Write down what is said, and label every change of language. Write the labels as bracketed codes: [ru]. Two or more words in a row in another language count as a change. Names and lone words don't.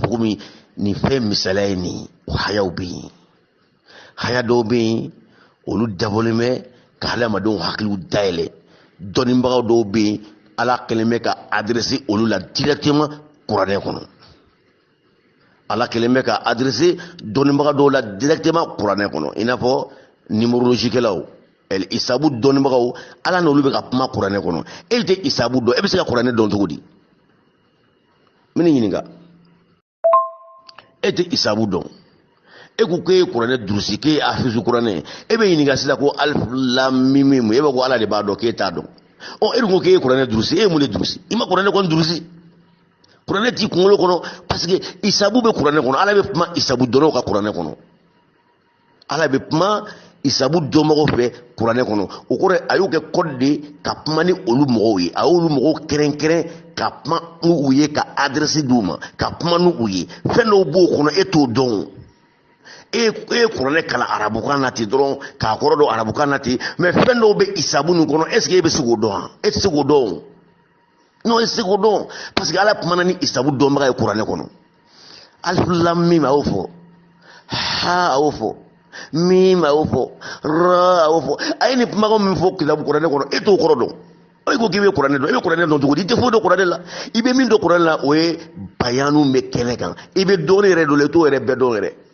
[bm] fɔ komi nin fɛn misaliya ye nin o hayaw bɛ yen haya dɔw bɛ yen olu dabɔlen bɛ ka hadamadenw hakiliw dayɛlɛ dɔnnibagaw dɔw bɛ yen ala kɛlen bɛ ka adressé olu la directement kuranɛ kɔnɔ ala kɛlen bɛ ka adressé dɔnnibaga dɔw la directement kuranɛ kɔnɔ i n'a fɔ numérologie kɛlaw isabu dɔnnibagaw ala n'olu bɛ ka kuma kuranɛ kɔnɔ e tɛ isabu dɔn e bɛ se ka kuranɛ dɔn cogo di n bɛ nin ɲininka e tɛ isabu dɔn e ko k'e ye kuranɛ durusi k'e ye afizu kuranɛ e bɛ ɲininka sisan ko [ar] ألف لام ميم [bm] e bɛ ko ala de b'a dɔn k'e t'a dɔn ɔ e dun ko k'e ye kuranɛ durusi e ye mun de durusi i ma kuranɛ kɔni durusi kuranɛ t'i kunkolo kɔnɔ [fr] parce que [bm] isabu bɛ kuranɛ kɔnɔ ala bɛ kuma isabu dɔnnaw ka kuranɛ kɔnɔ ala bɛ kuma isabu dɔnbagaw fɛ kuranɛ kɔnɔ o kɔrɔ a y'o kɛ code de ka kuma ni olu mɔgɔw ye a y'olu mɔgɔw kɛrɛnkɛrɛn ka kuma n'u ye ka adresse d'u ma ka kuma n'u ye fɛn dɔw b'o kɔnɔ e t'o dɔn e kuranɛ kala arabukan na ten dɔrɔn k'a kɔrɔ dɔn arabukan na ten mais fɛn dɔw bɛ isabu nin kɔnɔ [fr] est ce que [bm] e bɛ se k'o dɔn e tɛ se k'o dɔn non e tɛ se k'o dɔn [fr] parce que [bm] ala kumana ni isabu dɔnbaga ye kuranɛ kɔnɔ [ar] ألف لام ميم [bm] a y'o fɔ ha a y'o fɔ mim a y'o fɔ ra a y'o fɔ a ye nin kumakan min fɔ kitabu kuranɛ kɔnɔ e t'o kɔrɔ dɔn i ko k'i bɛ kuranɛ dɔn i bɛ kuranɛ dɔn cogo di i tɛ foyi dɔn kuranɛ la i bɛ min dɔn kuranɛ la o ye bayanu bɛ kɛnɛ kan i bɛ dɔɔnin yɛrɛ dɔn la i t'o yɛrɛ bɛɛ dɔn yɛrɛ